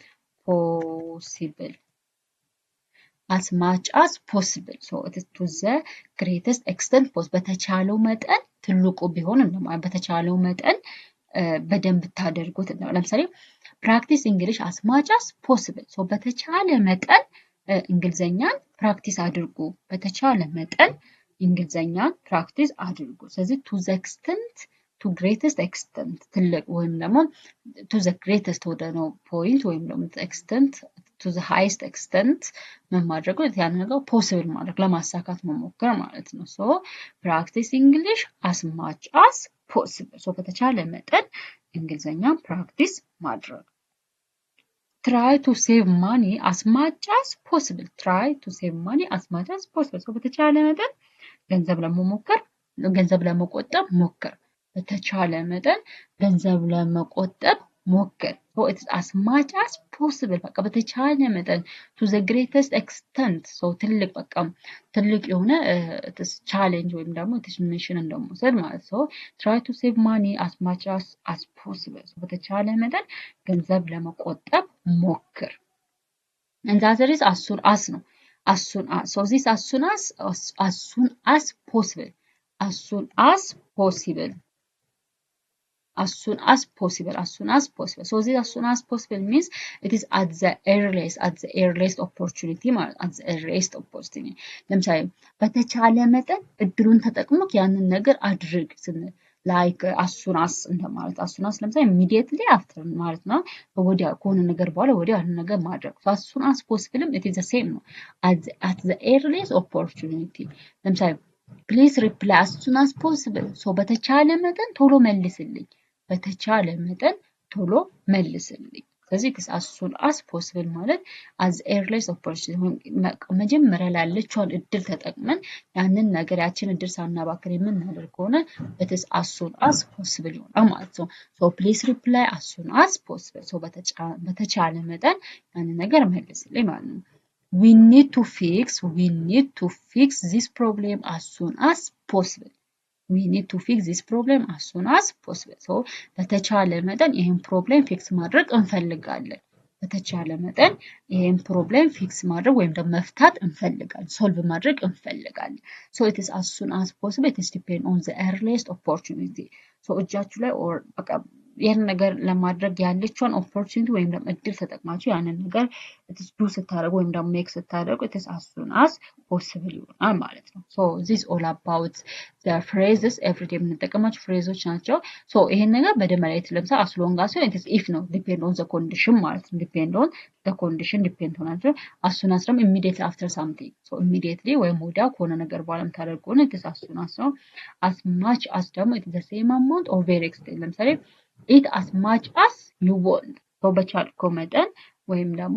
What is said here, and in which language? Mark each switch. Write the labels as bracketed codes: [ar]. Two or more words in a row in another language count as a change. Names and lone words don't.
[en] possible as much as possible so it is to the greatest extent possible [am] በተቻለው መጠን ትልቁ ቢሆን እንደማለት በተቻለው መጠን በደንብ ታደርጉት ነው ለምሳሌ [en] practice English as much as possible so [am] በተቻለ መጠን እንግሊዘኛን ፕራክቲስ አድርጉ በተቻለ መጠን እንግሊዘኛን ፕራክቲስ አድርጉ ስለዚህ [en] to the extent to greatest extent ትልቅ [am] ወይም ደግሞ [en] to the greatest ወደ ነው point [am] ወይም ደግሞ [en] extent to the highest extent [am] ምን ማድረግ ያን ነገር [en] possible [am] ማድረግ ለማሳካት መሞከር ማለት ነው [en] so practice English as much as possible so [am] በተቻለ መጠን እንግሊዘኛን ፕራክቲስ ማድረግ [en] try to save money as much as possible try to save money as much as possible so [am] በተቻለ መጠን ገንዘብ ለመቆጠብ ሞክር [en] በተቻለ መጠን ገንዘብ ለመቆጠብ ሞክር so it is as much as possible [am] በቃ በተቻለ መጠን [en] to the greatest extent so [am] ትልቅ የሆነ [en] challenge ወይም ደግሞ mission [am] እንደመውሰድ ማለት [en] so try to save money as much as possible so [am] በተቻለ መጠን ገንዘብ ለመቆጠብ ሞክር [en] and the other is as soon as ነው as soon as so this as soon as possible as soon as possible as soon as possible so this as soon as possible means it is at the earliest opportunity at the earliest opportunity [am] ለምሳሌ በተቻለ መጠን እድሉን ተጠቅሞክ ያንን ነገር አድርግ ስንል like [en] as soon as [am] እንደማለት [en] as soon as [am] ለምሳሌ [en] immediately after [am] ማለት ነው ወዲያ ከሆነ ነገር በኋላ ወዲያ ያንን ነገር ማድረግ so [en] as soon as possible it is the same ነው at the earliest opportunity ለምሳሌ please reply as soon as possible so [am] በተቻለ መጠን ቶሎ መልስልኝ በተቻለ መጠን ቶሎ መልስልኝ ስለዚህ [en] as soon as possible [am] ማለት [en] as earliest opportunity [am] መጀመሪያ ላይ ያለችውን እድል ተጠቅመን ያንን ነገር ያችን እድል ሳናባክን የምናደርግ ከሆነ [en] it is as soon as possible [am] ይሆናል ማለት ነው [en] so please reply as soon as possible so [am] በተቻለ መጠን ያንን ነገር መልስልኝ ማለት ነው [en] we need to fix this problem as soon as possible we need to fix this problem as soon as possible so [am] በተቻለ መጠን ይሄን ፕሮብሌም ፊክስ ማድረግ እንፈልጋለን በተቻለ መጠን ይሄን ፕሮብሌም ፊክስ ማድረግ ወይም ደግሞ መፍታት እንፈልጋለን ሶልቭ ማድረግ እንፈልጋለን [en] so it is as soon as possible it is depend on the earliest opportunity so [am] እጃችሁ ላይ [en] or [am] በቃ ይሄን ነገር ለማድረግ ያለችውን opportunity ወይም ደግሞ እድል ተጠቅማችሁ ያንን ነገር do ስታደርጉ ወይም ደግሞ make ስታደርጉ [en] it is as soon as possible [am] ይሆናል ማለት ነው [en] so this all about the phrases everyday [am] የምንጠቀማቸው phrases ናቸው so ይሄን ነገር በደንብ ላይ ለምሳሌ [en] as long as it is if ነው depend on the condition [am] ማለት ነው [en] depend on the condition depend ሆናቸው as soon as ደግሞ immediately after something so immediately [am] ወይም ወዲያው ከሆነ ነገር በኋላ የምታደርጉ ነው [en] it is as soon as ነው as much as ደግሞ it is the same amount or very extent ለምሳሌ eat as much as you want so [am] በቻልከው መጠን ወይም ደግሞ